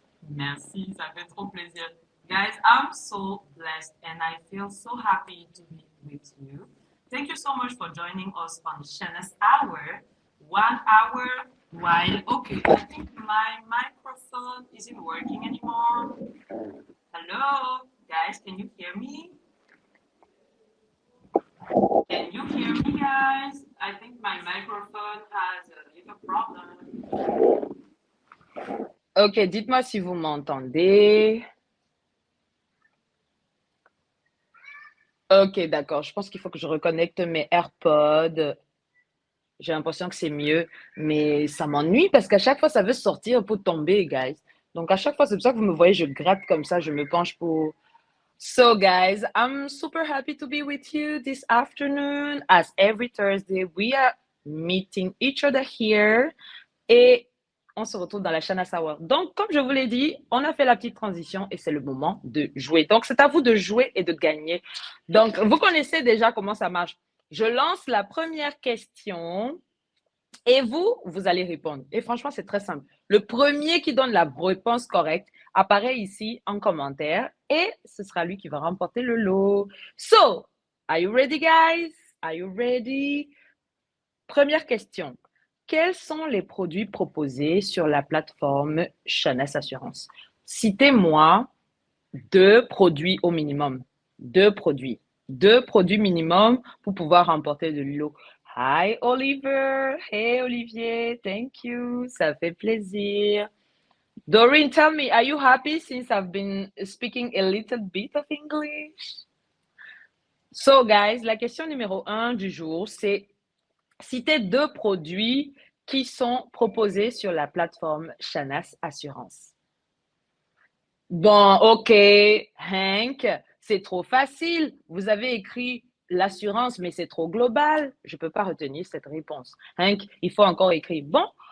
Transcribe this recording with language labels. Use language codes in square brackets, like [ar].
[fr] Merci, ça fait trop plaisir. [en] Guys, I'm so blessed and I feel so happy to be with you. Thank you so much for joining us on Shana's Hour. 1 hour while, okay, I think my microphone isn't working anymore. Hello, guys, can you hear me? Can you hear me, guys? I think my microphone has a little problem. [fr] Ok, dites-moi si vous m'entendez. Ok, d'accord. Je pense qu'il faut que je reconnecte mes AirPods. J'ai l'impression que c'est mieux, mais ça m'ennuie parce qu'à chaque fois, ça veut sortir pour tomber, guys. Donc, à chaque fois, c'est pour ça que vous me voyez, je gratte comme ça, je me penche pour... [en] So, guys, I'm super happy to be with you this afternoon. As every Thursday, we are meeting each other here. [fr] Et on se retrouve dans la Shana Hour. Donc, comme je vous l'ai dit, on a fait la petite transition et c'est le moment de jouer. Donc, c'est à vous de jouer et de gagner. Donc, vous connaissez déjà comment ça marche. Je lance la première question et vous allez répondre. Et franchement, c'est très simple. Le premier qui donne la réponse correcte apparaît ici en commentaire et ce sera lui qui va remporter le lot. [en] So, are you ready, guys? Are you ready? [fr] Première question. Quels sont les produits proposés sur la plateforme Shanas Assurance? Citez-moi 2 produits au minimum. 2 produits. 2 produits minimum pour pouvoir remporter de l'eau. [en] Hi Oliver. Hey Olivier. Thank you. [fr] Ça fait plaisir. [en] Doreen, tell me, are you happy since I've been speaking a little bit of English? [fr] So guys, la question numéro 1 du jour, c'est citer 2 produits qui sont proposés sur la plateforme Shanas Assurance. Bon, ok, Hank, c'est trop facile. Vous avez écrit l'assurance, mais c'est trop global. Je ne peux pas retenir cette réponse. Hank, il faut encore écrire. Bon,